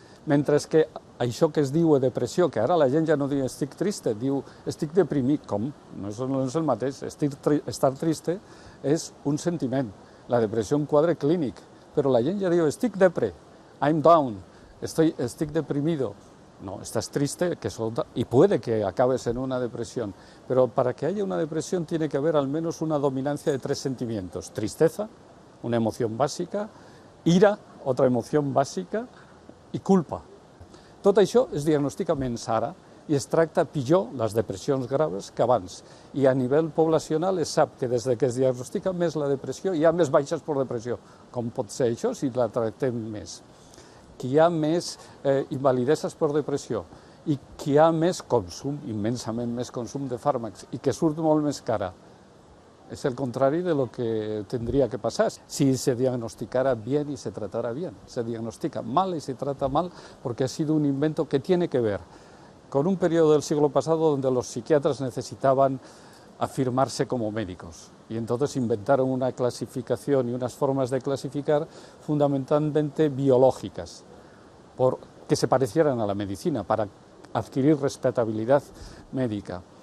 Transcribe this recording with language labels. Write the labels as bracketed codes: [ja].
[ca] Mentre que això que es diu depressió, que ara la gent ja no diu estic triste, diu estic deprimit, com? No és el mateix. Estar triste és un sentiment. La depressió és un quadre clínic, però la gent ja diu estic depre, [en] I'm down, [ca] estic deprimido. [es] No, estás triste y puede que acabes en una depresión, pero para que haya una depresión tiene que haber al menos una dominancia de 3 sentimientos. Tristeza, una emoción bàsica, ira, otra emoción bàsica, [ca] i culpa. Tot això es diagnostica menys ara i es tracta pitjor les depressions graves que abans. I a nivell poblacional es sap que des que es diagnostica més la depressió hi ha més baixes per depressió. Com pot ser això si la tractem més? Que hi ha més invalideses per depressió i que hi ha més consum, immensament més consum de fàrmacs i que surt molt més cara. [es] Es el contrario de lo que tendría que pasar si se diagnosticara bien y se tratara bien. Se diagnostica mal y se trata mal porque ha sido un invento que tiene que ver con un periodo del siglo pasado donde los psiquiatras necesitaban afirmarse como médicos y entonces inventaron una clasificación y unas formas de clasificar fundamentalmente biológicas que se parecieran a la medicina para adquirir respetabilidad médica.